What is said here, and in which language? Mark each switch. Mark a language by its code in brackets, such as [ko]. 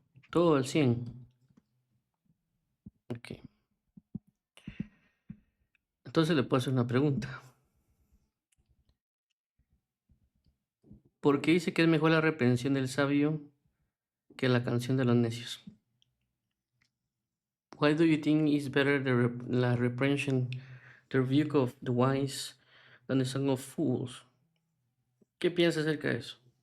[es] Todo al 100. Ok. Entonces le puedo hacer una pregunta. ¿Por qué dice que es mejor la reprensión del sabio que la canción de los necios? [en] Why do you think is better [es] la reprehension, [en] the rebuke of the wise, than the song of fools? [es] ¿Qué piensas acerca de eso?